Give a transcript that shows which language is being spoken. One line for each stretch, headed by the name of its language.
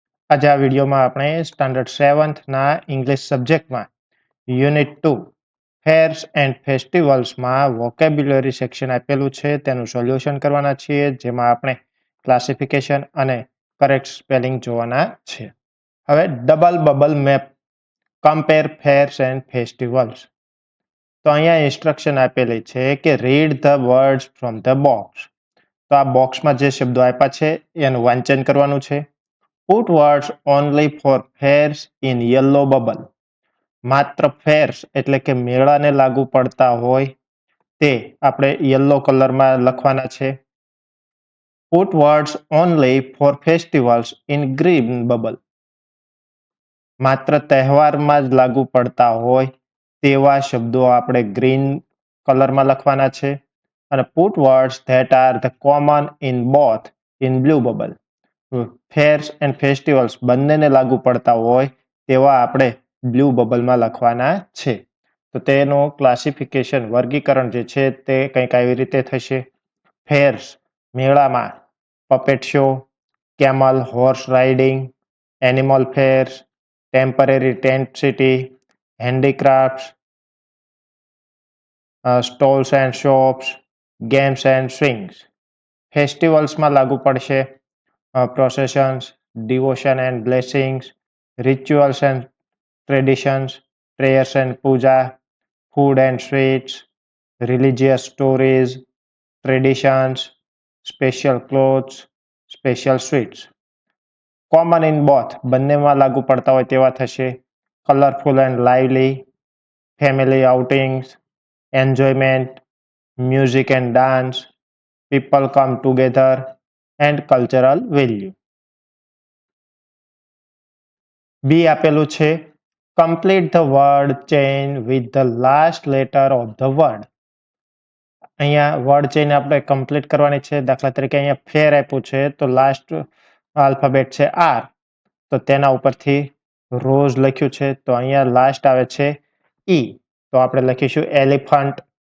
Gujarati: આજે આ વિડીયોમાં આપણે સ્ટાન્ડર્ડ 7th ના English સબ્જેક્ટમાં unit 2 fares and ફેસ્ટિવલ્સમાં vocabulary section આપેલું છે તેનું સોલ્યુશન કરવાના છીએ, જેમાં આપણે ક્લાસિફિકેશન અને કરેક્ટ સ્પેલિંગ જોવાના છે.
English: હવે double bubble map compare fairs and festivals.
Gujarati: તો અહીંયા ઇન્સ્ટ્રક્શન આપેલી છે કે
English: Read the words from the box.
Gujarati: તો આ બોક્સમાં જે શબ્દો આપ્યા છે એનું વાંચન કરવાનું છે.
English: Put words only for fairs in yellow bubble.
Gujarati: માત્ર ફેર્સ એટલે કે મેળાને લાગુ પડતા હોય તે આપણે યલો કલરમાં લખવાના છે.
English: Put words only for festivals in green bubble.
Gujarati: માત્ર તહેવારમાં જ લાગુ પડતા હોય તેવા શબ્દો આપણે ગ્રીન કલરમાં લખવાના છે.
English: અને put words that are the common in both in blue bubble.
Gujarati: Fares and festivals બંનેને લાગુ પડતા હોય તેવા આપણે બ્લુ બબલમાં લખવાના છે. તો તેનું ક્લાસિફિકેશન વર્ગીકરણ જે છે તે કંઈક આવી રીતે થશે. ફેર્સ મેળામાં
English: Puppet show, camel horse riding, animal fairs, temporary tent city, handicrafts, stalls and shops, games and swings.
Gujarati: ફેસ્ટિવલ્સમાં લાગુ પડશે
English: processions, devotion and blessings, rituals and traditions, prayers and puja, food and sweets, religious stories, traditions, special clothes, special sweets. Common in both
Gujarati: બંનેમાં લાગુ પડતા હોય તેવા થશે.
English: Colorful and lively, family outings, enjoyment, music and dance, people come together, and cultural value.
Gujarati: બી આપેલું છે
English: Complete the word chain with the last letter of the word.
Gujarati: અહીંયા word chain આપણે કમ્પ્લીટ કરવાની છે. દાખલા તરીકે અહીંયા ફેર આપ્યું છે તો લાસ્ટ આલ્ફાબેટ છે આર, તો તેના ઉપરથી રોઝ લખ્યું છે તો અહીંયા લાસ્ટ આવે છે ઈ, તો આપણે લખીશું એલિફન્ટ.